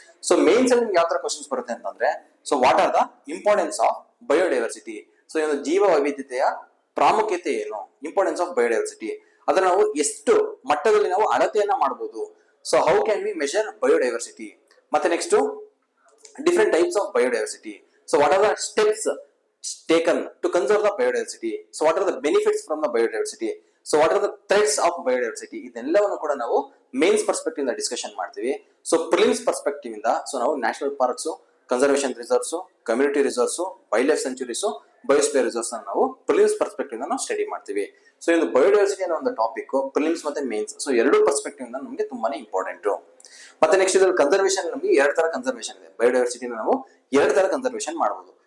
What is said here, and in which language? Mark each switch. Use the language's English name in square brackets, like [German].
[Kannada] So mains ಅಲ್ಲಿ ನಿಮ್ಗೆ ಯಾವ ತರ ಕ್ವಶನ್ಸ್ ಬರುತ್ತೆ ಅಂತಂದ್ರೆ, [English] so what are the importance of biodiversity, [Kannada] so ಈ ಒಂದು ಜೀವ ವೈವಿಧ್ಯತೆಯ ಪ್ರಾಮುಖ್ಯತೆ ಏನು, [English] importance of biodiversity, [Kannada] ಅದನ್ನ ನಾವು ಎಷ್ಟು ಮಟ್ಟದಲ್ಲಿ ನಾವು ಅಳತೆಯನ್ನ ಮಾಡಬಹುದು. [English] So how can we measure biodiversity, ಮತ್ತೆ next different types of biodiversity. So what are the steps taken to conserve the biodiversity, so what are the benefits from the biodiversity, so what are the threats of biodiversity, [Kannada] ಇದೆಲ್ಲವನ್ನು ಕೂಡ ನಾವು mains perspective ಇಂದ discussion ಮಾಡ್ತೀವಿ. So prelims perspective ಇಂದ so ನಾವು national parks, conservation reserves, community reserves, wild life centuries, biosphere reserves ಅನ್ನು ನಾವು prelims perspective ಇಂದ ನಾವು ಸ್ಟಡಿ ಮಾಡ್ತೀವಿ. ಸೊ ಇದು ಬಯೋಡೈವರ್ಸಿಟಿ ಅನ್ನೋ ಒಂದು ಟಾಪಿಕ್ ಪ್ರಿಲಿಮ್ಸ್ ಮತ್ತೆ ಮೇನ್ಸ್, ಸೊ ಎರಡು ಪರ್ಸ್ಪೆಕ್ಟಿವ್ ಇಂದ ನಮಗೆ ತುಂಬಾನೇ ಇಂಪಾರ್ಟೆಂಟ್. ಮತ್ತೆ ನೆಕ್ಸ್ಟ್ ಇದ್ರಲ್ಲಿ ಕನ್ಸರ್ವೇಷನ್ ನಮಗೆ ಎರಡು ತರ ಕನ್ಸರ್ವೇಷನ್ ಇದೆ. ಬಯೋಡೈವರ್ಸಿಟಿ ನಾವು ಎರಡು ತರ ಕನ್ಸರ್ವೇಷನ್ ಮಾಡಬಹುದು.